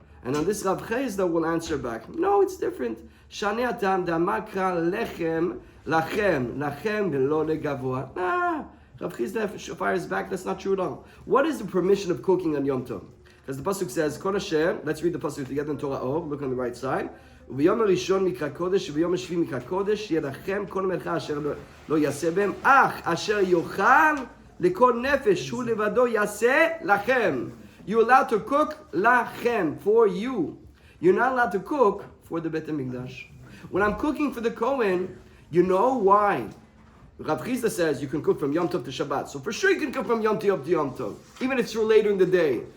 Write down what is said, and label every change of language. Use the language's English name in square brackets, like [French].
[English] And on this, Rav Chizda will answer back, no, it's different. [Hebrew] Shanei atam damakra lechem velo legavoa. [English] Nah, Rav Chizda fires back, that's not true at all. What is the permission of cooking on Yom Tov? As the pasuk says, Kol Asher, let's read the pasuk together in Torah Or, look on the right side. [Hebrew] וביום הראשון מקרא קודש וביום השביעי מקרא קודש יהיה לכם כל מלאכה אשר לא יעשה בהם אך אשר יאכל לכל נפש הוא לבדו יעשה לכם. [English] You're allowed to cook lachem, for you. You're not allowed to cook for the Beit HaMikdash. When I'm cooking for the Kohen, you know why. Rav Chizda says you can cook from Yom Tov to Shabbat. So for sure you can cook from Yom Tov to Yom Tov, even if it's later in the day.